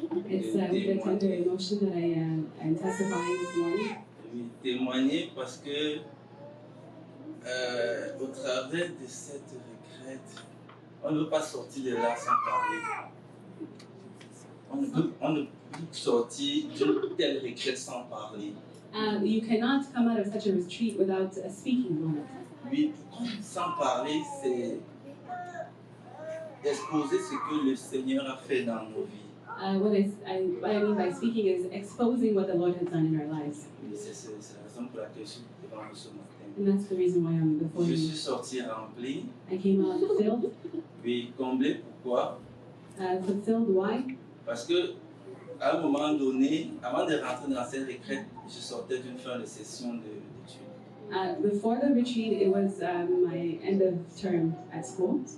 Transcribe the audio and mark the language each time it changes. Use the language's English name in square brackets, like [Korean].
[English] It's with a tender emotion that I'm testifying this morning. [French] de témoigner parce que au travers de cette retraite, on ne peut pas sortir de là sans parler. On ne peut sortir d'une telle retraite sans parler. [English] You cannot come out of such a retreat without speaking on it. [French] Oui, sans parler, c'est exposer ce que le Seigneur a fait dans nos vies. [English] What I mean by speaking is exposing what the Lord has done in our lives. [French] Oui, c'est la raison pour laquelle je suis devant vous ce matin. [English] And that's the reason why I'm before [French] Je [English] you. [French] suis sorti rempli, [English] I came out fulfilled. [French] puis comblé. Pourquoi? [English] Fulfilled, why? [French] Parce que à un moment donné, avant de rentrer dans cette retraite, je sortais d'une fin de session d'études. [English] Before the retreat, it was my end of term at school.